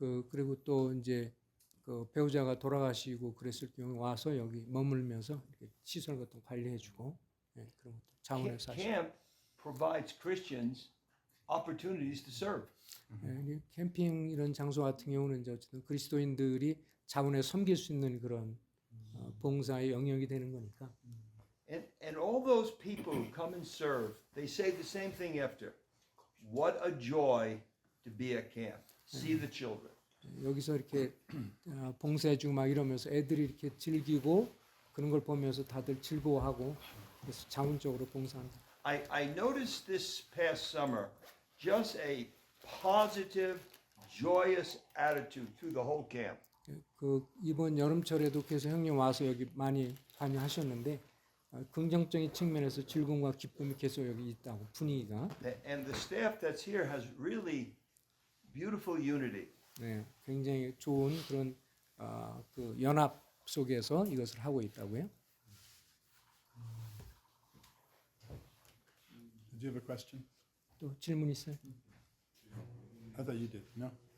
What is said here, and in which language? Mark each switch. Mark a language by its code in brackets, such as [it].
[ko] 그리고 또 이제 그 배우자가 돌아가시고 그랬을 경우 와서 여기 머물면서 이렇게 시설 같은 거 관리해주고 그런 것도 자원에서 하시고. [en] Camp provides Christians opportunities to serve. [ko] 캠핑 이런 장소 같은 경우는 이제 어쨌든 그리스도인들이 자원에 섬길 수 있는 그런 봉사의 영역이 되는 거니까. [en] And all those people who come and serve, they say the same thing after. What a joy to be at camp. See the children. [ko] 여기서 이렇게 봉사해주고 막 이러면서 애들이 이렇게 즐기고 그런 걸 보면서 다들 즐거워하고 그래서 자원적으로 봉사한다. [en] I noticed this past summer just a positive, joyous attitude through the whole camp. [ko] 그 이번 여름철에도 계속 형님 와서 여기 많이 관여하셨는데 긍정적인 측면에서 즐거움과 기쁨이 계속 여기 있다고 분위기가. [en] And the staff that's here has really beautiful unity. [ko] 굉장히 좋은 그런 그 연합 속에서 이것을 하고 있다고요. [en] Did you have a question? [ko] 또 질문 있어요? [en] I thought you did. No?